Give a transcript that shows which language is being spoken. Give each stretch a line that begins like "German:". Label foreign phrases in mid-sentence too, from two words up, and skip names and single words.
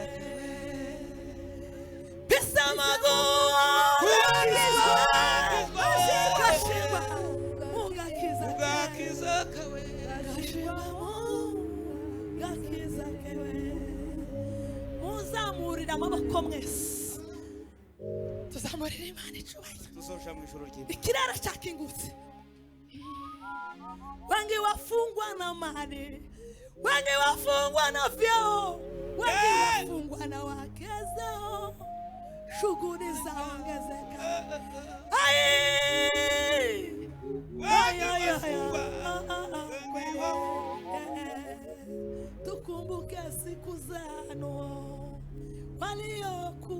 Rundi: bisamago gashingwa mu bwiza ke muzamurira amaboko mwese tuzamurira Imana icubahiro tuzoja mu ijoro ry'Imana
Swahili: ikirara cyakingutse wengi wafungwa na mali wengi wafungwa na vyeo wengi wafungwa na wakezao shughuli zaongezeka tukumbuke siku zano waliokuwa